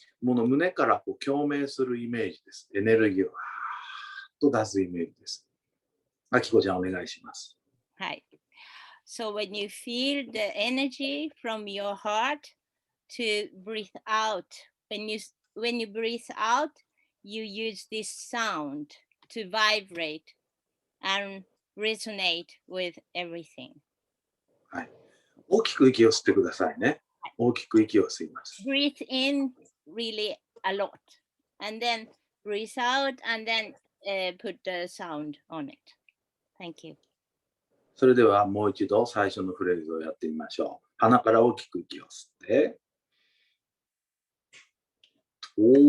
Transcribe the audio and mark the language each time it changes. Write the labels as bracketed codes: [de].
[ja] もの胸からこう共鳴するイメージです。エネルギーをと出すイメージです。あきこちゃんお願いします。はい。 [en] So when you feel the energy from your heart to breathe out, when you breathe out, you use this sound to vibrate and resonate with everything. [ja] はい。大きく息を吸ってくださいね。大きく息を吸います。 [en] Breathe in really a lot, and then breathe out, and then put the sound on it. Thank you. [ja] それではもう一度最初のフレーズをやってみましょう。鼻から大きく息を吸って。と